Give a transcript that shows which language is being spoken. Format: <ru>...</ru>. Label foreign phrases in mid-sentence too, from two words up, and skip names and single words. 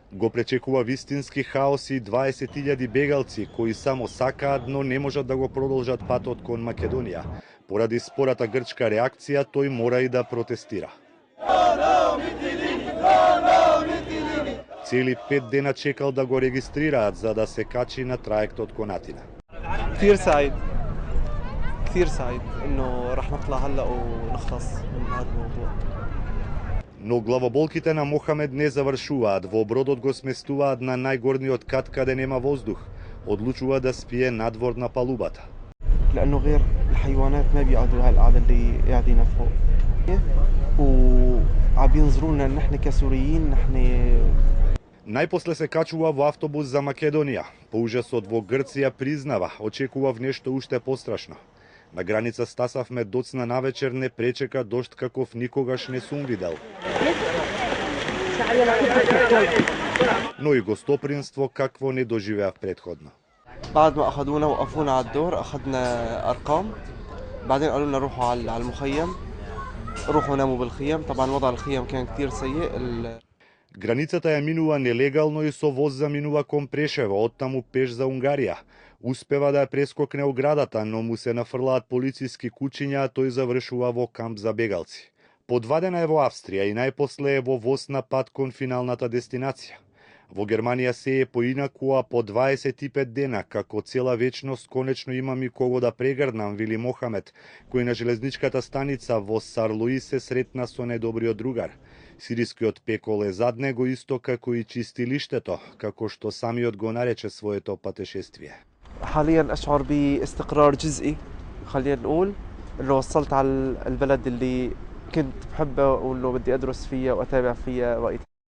<mk>Го пречекува вистински хаос и 20.000 бегалци кои само сакаат, но не можат да го продолжат патот кон Македонија. Поради спората грчка реакција, тој мора и да протестира. Цели 5 дена чекал да го регистрираат за да се качи на траектот кон Атина.</mk> <ar>كثير سعيد انه رح نطلع هلا ونخلص من هذا الموضوع.</ar> <mk>Но главоболките на Мохамед не завршуваат. Во бродот го сместуваат на најгорниот кат каде нема воздух. Одлучува да спие надвор на палубата.</mk> <ar>لانه غير الحيوانات ما بيقعدوا هالقعده اللي قاعدين فوق. وعم ينظرونا نحن كسوريين نحن.</ar> <mk>Најпосле се качува во автобус за Македонија. По ужасот во Грција признава, очекував нешто уште пострашно. На граница стасавме доцна навечер, не пречека дожд каков никогаш не сум видел. Но и гостопринство какво не доживеав предходно.</mk> <ar>بعد ما اخذونا وقفونا على الدور اخذنا ارقام بعدين قالوا لنا روحوا على المخيم روحوا ناموا بالخيم طبعا وضع الخيم كان كثير سيء.</ar> <mk>Границата ја минува нелегално и со воз заминува кон Прешево, оттаму пеш за Унгарија. Успева да ја прескокне оградата, но му се нафрлаат полициски кучиња, а тој завршува во камп за бегалци. По 2 дена е во Австрија и најпосле е во воз на пат кон финалната дестинација. Во Германија се е поинаку, а по 25 дена, како цела вечност, конечно имам и кого да прегрднам, вели Мохамед, кој на железничката станица во Сарлуи се сретна со најдобриот другар. Сирискиот пекол е зад него исто како и чистилиштето, како што самиот го нарече своето патешествие.</mk> <ar>حاليا اشعر باستقرار جزئي خلينا نقول انه وصلت على البلد اللي كنت بحبها وانه بدي ادرس فيها واتابع فيها وقت</ar>